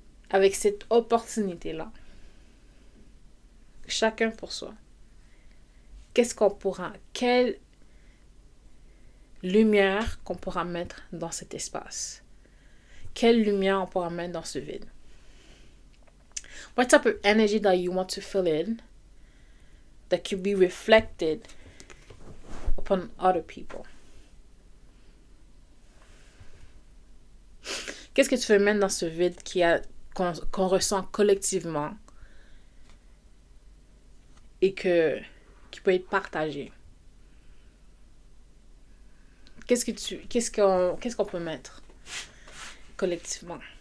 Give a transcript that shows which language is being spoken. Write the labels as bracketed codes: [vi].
[fr] Avec cette opportunité-là. Chacun pour soi. Qu'est-ce qu'on pourra... Quelle lumière qu'on pourra mettre dans cet espace? Quelle lumière on pourra mettre dans ce vide? [en] What type of energy that you want to fill in that could be reflected upon other people? [fr] Qu'est-ce que tu veux mettre dans ce vide qu'on ressent collectivement et qui peut être partagé? Qu'est-ce qu'on peut mettre collectivement?